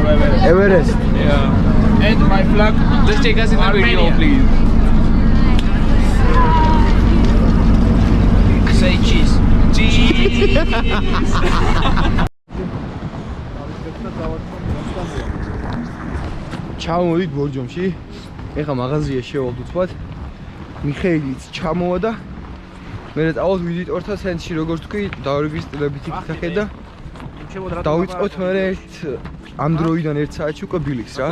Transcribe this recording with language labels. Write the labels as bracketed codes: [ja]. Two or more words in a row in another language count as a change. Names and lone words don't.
[en] Everest yeah and my flag Just take us in the video, please. say cheese [ka] ჩამოვიდით ბორჯომში ეხა მაღაზია შევალთ უცბად მიხეილიც ჩამოვა და მე წავალთ ვიზიტორთა ცენტრში როგორც თქვი დავრეგისტრირებით იქ და დავიწყოთ მე ამ დროიდან 1 საათში უკვე ბილიქს რა